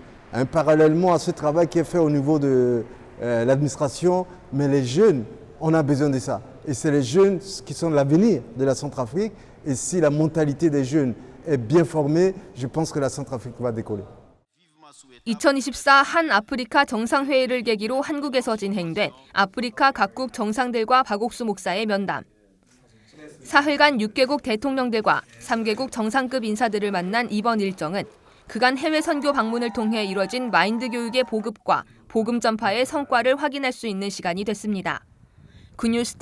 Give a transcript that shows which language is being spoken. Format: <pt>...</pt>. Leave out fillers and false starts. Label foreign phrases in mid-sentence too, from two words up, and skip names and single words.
<fr>Parallèlement à ce travail qui est fait au niveau de l'administration, mais les jeunes, on a besoin de ça. Et c'est les jeunes qui sont l'avenir de la Centrafrique. Et si la mentalité des jeunes est bien formée, je pense que la Centrafrique va décoller.</fr> <ko>2024 한 아프리카 정상회의를 계기로 한국에서 진행된 아프리카 각국 정상들과 박옥수 목사의 면담. 사흘간 6개국 대통령들과 3개국 정상급 인사들을 만난 이번 일정은 그간 해외 선교 방문을 통해 이뤄진 마인드 교육의 보급과 복음 전파의 성과를 확인할 수 있는 시간이 됐습니다.</ko>